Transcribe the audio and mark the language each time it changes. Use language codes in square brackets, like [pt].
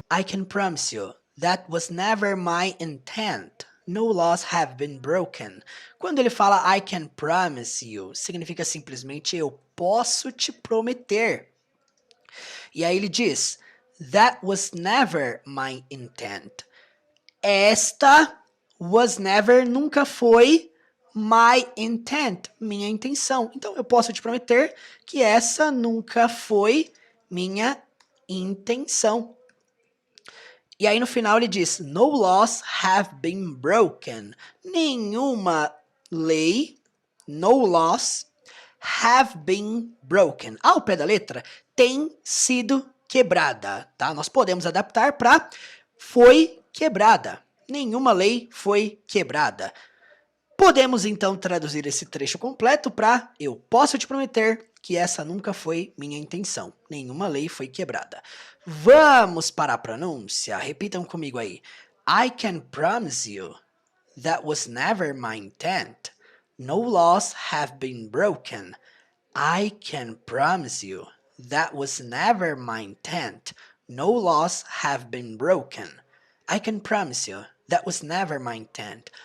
[en] I can promise you, that was never my intent. No laws have been broken. [pt] Quando ele fala [en] I can promise you, [pt] significa simplesmente eu posso te prometer. E aí ele diz, [en] that was never my intent. [pt] Esta [en] was never, [pt] nunca foi [en] my intent, [pt] minha intenção. Então eu posso te prometer que essa nunca foi minha intenção. E aí no final ele diz, [en] no laws have been broken. [pt] Nenhuma lei, [en] no laws, have been broken. [pt] Ao pé da letra, tem sido quebrada, tá? Nós podemos adaptar para foi quebrada. Nenhuma lei foi quebrada. Podemos então traduzir esse trecho completo para eu posso te prometer que essa nunca foi minha intenção. Nenhuma lei foi quebrada. Vamos para a pronúncia. Repitam comigo aí. [en] I can promise you that was never my intent. No laws have been broken. I can promise you that was never my intent. No laws have been broken. I can promise you that was never my intent.